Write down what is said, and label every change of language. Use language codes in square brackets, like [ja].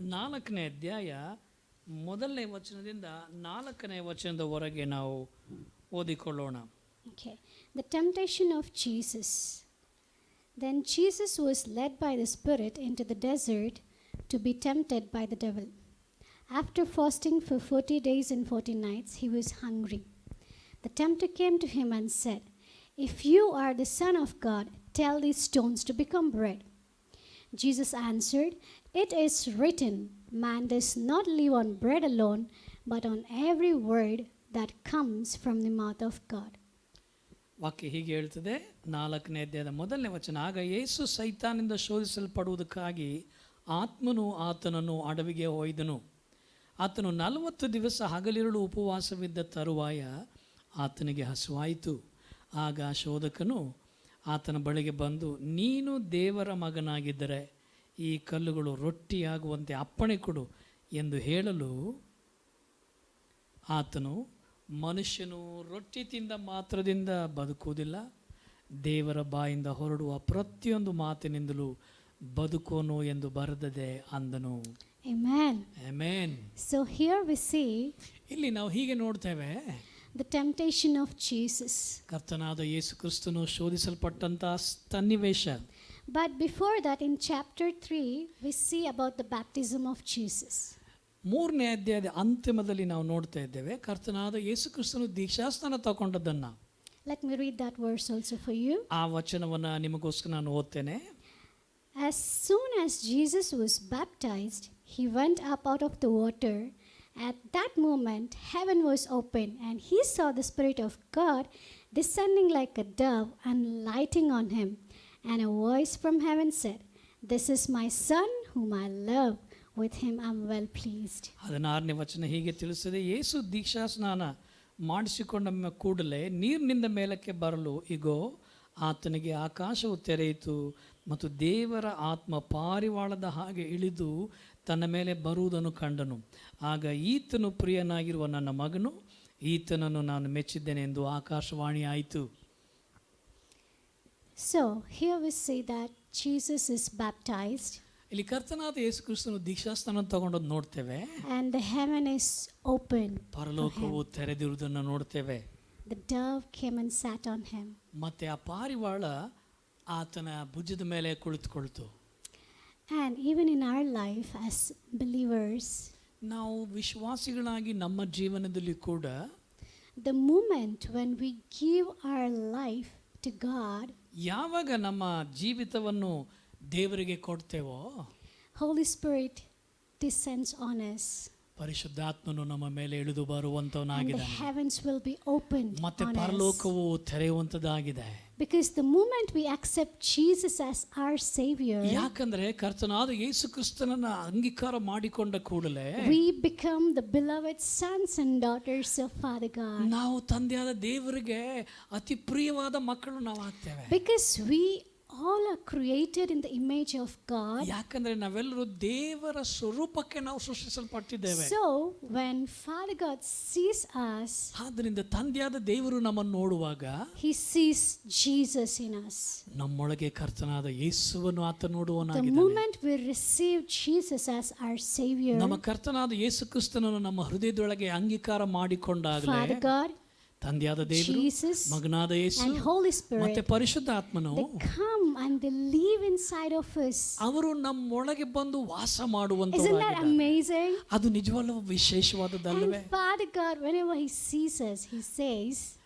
[kn] 4ನೇ ಅಧ್ಯಾಯ ಮೊದಲನೇ ವಚನದಿಂದ 4ನೇ ವಚನದವರೆಗೆ ನಾವು ಓದಿಕೊಳ್ಳೋಣ. [en] Okay. The temptation of Jesus. Then Jesus was led by the Spirit into the desert to be tempted by the devil. After fasting for 40 days and 40 nights, he was hungry. The tempter came to him and said, "If you are the Son of God, tell these stones to become bread." Jesus answered, "It is written, man does not live on bread alone, but on every word that comes from the mouth of God." [kn] ವಾಕ್ಯ ಹೀಗೆ ಹೇಳ್ತದೆ, 4ನೇ ಅಧ್ಯಾಯದ ಮೊದಲನೇ ವಚನ. ಆಗ ಯೇಸು ಸೈತಾನಿಂದ ಶೋಧಿಸಲ್ಪಡುವುದಕ್ಕಾಗಿ ಆತ್ಮನು ಆತನನ್ನು ಅಡವಿಗೆ ಒಯ್ದನು. ಆತನು 40 ದಿವಸ ಹಗಲಿರುಳು ಉಪವಾಸವಿದ್ದ ತರುವಾಯ ಆತನಿಗೆ ಹಸುವಾಯಿತು. ಆಗ ಶೋಧಕನು ಆತನ ಬಳಿಗೆ ಬಂದು, ನೀನು ದೇವರ ಮಗನಾಗಿದ್ದರೆ ಈ ಕಲ್ಲುಗಳು ರೊಟ್ಟಿಯಾಗುವಂತೆ ಅಪ್ಪಣೆ ಕೊಡು ಎಂದು ಹೇಳಲು ಆತನು, ಮನುಷ್ಯನು ರೊಟ್ಟಿ ತಿಂದ ಮಾತ್ರದಿಂದ ಬದುಕುವುದಿಲ್ಲ, ದೇವರ ಬಾಯಿಂದ ಹೊರಡುವ ಪ್ರತಿಯೊಂದು ಮಾತಿನಿಂದಲೂ ಬದುಕೋನು ಎಂದು ಬರೆದದೆ ಅಂದನು. [en] Amen. [kn] Amen. [en] So here we see [kn] ಇಲ್ಲಿ ನಾವು ಹೀಗೆ ನೋಡ್ತೇವೆ, [en] the temptation of Jesus. [kn] ಕರ್ತನಾದ ಯೇಸು ಕ್ರಿಸ್ತನು ಶೋಧಿಸಲ್ಪಟ್ಟಂತ ಸನ್ನಿವೇಶ. [en] But before that, in chapter 3, we see about the baptism of Jesus. [kn] 3ನೇ ಅಧ್ಯಾಯದ ಅಂತಿಮದಲ್ಲಿ ನಾವು ನೋಡ್ತಾ ಇದ್ದೇವೆ ಕರ್ತನಾದ ಯೇಸು ಕ್ರಿಸ್ತನು ದೀಕ್ಷಾಸ್ನಾನ ತಗೊಂಡದ್ದನ್ನ. [en] Let me read that verse also for you. [kn] ಆ ವಚನವನ್ನ ನಿಮಗೋಸ್ಕರ ನಾನು ಓದ್ತೇನೆ. [en] As soon as Jesus was baptized, he went up out of the water. At that moment, heaven was open, and he saw the Spirit of God descending like a dove and lighting on him. And a voice from heaven said, "This is my Son, whom I love. With him I am well pleased." [kn] 16ನೇ ವಚನ ಹೀಗೆ ತಿಳಿಸುತ್ತದೆ, ಯೇಸು ದೀಕ್ಷಾಸ್ನಾನ ಮಾಡಿಸಿಕೊಂಡ ಕೂಡಲೇ ನೀರಿನಿಂದ ಮೇಲಕ್ಕೆ ಬರಲು ಇಗೋ ಆತನಿಗೆ ಆಕಾಶವು ತೆರೆಯಿತು ಮತ್ತು ದೇವರ ಆತ್ಮ ಪಾರಿವಾಳದ ಹಾಗೆ ಇಳಿದು ತನ್ನ ಮೇಲೆ ಬರುವುದನ್ನು ಕಂಡನು. ಆಗ ಈತನು ಪ್ರಿಯನಾಗಿರುವ ನನ್ನ ಮಗನು, ಈತನನ್ನು ನಾನು ಮೆಚ್ಚಿದ್ದೇನೆ ಎಂದು ಆಕಾಶವಾಣಿ ಆಯಿತು. [en] So here we see that Jesus is baptized. [kn] ಇಲ್ಲಿ ಕರ್ತನಾದ ಯೇಸು ಕ್ರಿಸ್ತನು ದೀಕ್ಷಾಸ್ನಾನ ತಗೊಂಡದ್ದು ನೋಡ್ತೇವೆ. [en] And the heaven is open. [kn] ಪರಲೋಕವು ತೆರೆದಿರುವುದನ್ನು ನೋಡ್ತೇವೆ. [en] The dove came and sat on him. [kn] ಮತ್ತೆ ಆ ಪಾರಿವಾಳ ಆತನ ಭುಜದ ಮೇಲೆ ಕುಳಿತುಕೊಳ್ತು. [en] And even in our life as believers, [kn] ನಾವು ವಿಶ್ವಾಸಿಗಳಾಗಿ ನಮ್ಮ ಜೀವನದಲ್ಲಿ ಕೂಡ [en] the moment when we give our life to God, [kn] ಯಾವಾಗ ನಮ್ಮ ಜೀವಿತವನ್ನು ದೇವರಿಗೆ ಕೊಡ್ತೇವೋ, [en] Holy Spirit descends on us. [kn] ಪರಿಶುದ್ಧಾತ್ಮನು ನಮ್ಮ ಮೇಲೆ ಇಳಿದು [en] And the [kn] ಬರುವಂತವನಾಗಿದ್ದಾನೆ. [en] heavens will be opened [kn] ಮತ್ತೆ [en] on us. [kn] ಪರಲೋಕವು ತೆರೆಯುವಂತದಾಗಿದೆ. [en] Because the moment we accept Jesus as our Savior, [kn] ಯಾಕಂದ್ರೆ ಕರ್ತನಾದ ಯೇಸು ಕ್ರಿಸ್ತನನ್ನ ಅಂಗೀಕಾರ ಮಾಡಿಕೊಂಡ ಕೂಡಲೇ [en] we become the beloved sons and daughters of Father God. [kn] ನಾವು ತಂದೆಯಾದ ದೇವರಿಗೆ ಅತಿ ಪ್ರಿಯವಾದ ಮಕ್ಕಳು ನಾವು ಆಗ್ತೇವೆ. [en] Because we all are created in the image of God. [kn] ಯಾಕಂದ್ರೆ ನಾವೆಲ್ಲರೂ ದೇವರ ಸ್ವರೂಪಕ್ಕೆ ನಾವು ಸೃಷ್ಟಿಸಲ್ಪಟ್ಟಿದ್ದೇವೆ. [en] So when Father God sees us, [kn] ಆದ್ದರಿಂದ ತಂದೆಯಾದ ದೇವರು ನಮ್ಮನ್ನು ನೋಡುವಾಗ [en] he sees Jesus in us. [kn] ನಮ್ಮೊಳಗೆ ಕರ್ತನಾದ ಯೇಸುವನ್ನು ಆತ [en] The [kn] ನೋಡುವನಾಗಿದ್ದಾನೆ. [en] moment we receive Jesus as our Savior, [kn] ನಮ್ಮ ಕರ್ತನಾದ ಯೇಸು ಕ್ರಿಸ್ತನನ್ನು ನಮ್ಮ ಹೃದಯದೊಳಗೆ ಅಂಗೀಕಾರ ಮಾಡಿಕೊಂಡಾಗಲೇ [en] Father God, [kn] ತಂದೆಯಾದ ದೇವರು, [en] Jesus, [kn] ಮಗನಾದ ಯೇಸು [en] and Holy [kn] ಮತ್ತೆ [en] Spirit, [kn] ಪರಿಶುದ್ಧಾತ್ಮನು [en] they come and they live inside of us. [kn] ಅವರು ನಮ್ಮೊಳಗೆ ಬಂದು ವಾಸ [en] Isn't that [kn] ಮಾಡುವಂತವರಾಗಿದ್ದಾರೆ. [en] amazing? [kn] ಅದು ನಿಜವಲ್ಲ ವಿಶೇಷವಾದದ್ದಲ್ಲವೇ? [en] And Father God, whenever he sees us, he says,